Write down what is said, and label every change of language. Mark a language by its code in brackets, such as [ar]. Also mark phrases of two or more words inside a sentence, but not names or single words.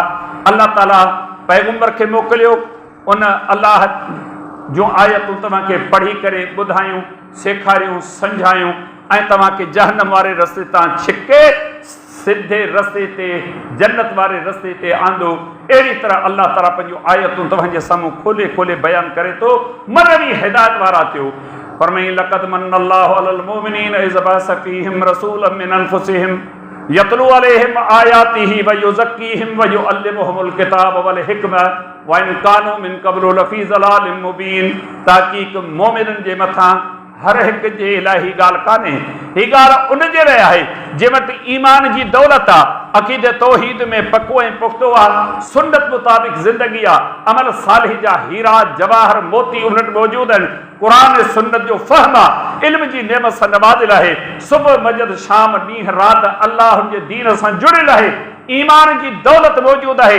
[sd] अल्लाह ताला पैगंबर खे मोकिलियो, उन अल्लाह जूं आयतूं तव्हांखे पढ़ी करे ॿुधायूं, सेखारियूं, सम्झायूं ऐं तव्हांखे जहन्नम वारे रस्ते तां छिके सिधे रस्ते ते, जन्नत वारे रस्ते ते आंदो। अहिड़ी तरह अल्लाह ताला पंहिंजूं आयतूं तव्हांजे साम्हूं खोले खोले बयानु करे थो, मदनी हिदायत वारा थियो। [ar] फरमाई لقد من الله على المؤمنين إذ بعث فيهم رسولا من أنفسهم يتلو عليهم آياته ويزكيهم ويعلمهم الكتاب والحكمة وإن كانوا من قبل لفي ضلال مبين. [sd] ताक़ीक़ मोमिननि जे मथां हर हिक जे लाइ ॻाल्हि कान्हे, ही ॻाल्हि उन जे लाइ आहे जे वटि ईमान जी दौलत आहे, अक़ीदे तौहीद में पको ऐं पुख़्तो आहे, सुन्नत मुताबिक़ ज़िंदगी आहे, अमल सालिह जा हीरा जवाहर मोती उन वटि मौजूद आहिनि, क़ुरान ऐं सुन्नत जो फ़हम आहे, इल्म जी नेमत सां नवाज़िल आहे, सुबुह मंझंदि शाम ॾींहुं राति अल्लाह जे दीन सां जुड़ियल आहे, ईमान जी दौलत मौजूद आहे।